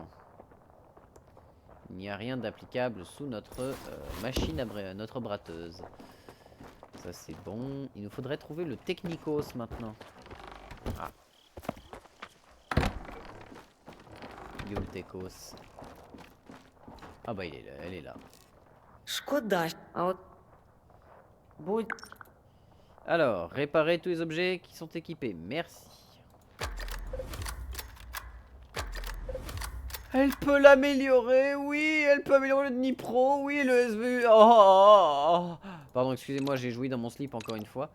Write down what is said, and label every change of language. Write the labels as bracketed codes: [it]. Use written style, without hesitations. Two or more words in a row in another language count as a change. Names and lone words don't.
[fr] Il n'y a rien d'applicable sous notre machine à notre bratteuse. Ça c'est bon. Il nous faudrait trouver le Technicos maintenant. Ah. Yo le Techos. Ah bah il est là, elle est là. [uk] Шкода. А от будь [fr] Alors, réparer tous les objets qui sont équipés. Merci. Elle peut l'améliorer, oui, elle peut améliorer le Dnipro, oui, le SVU. Oh, oh, oh. Pardon, excusez-moi, j'ai joui dans mon slip encore une fois.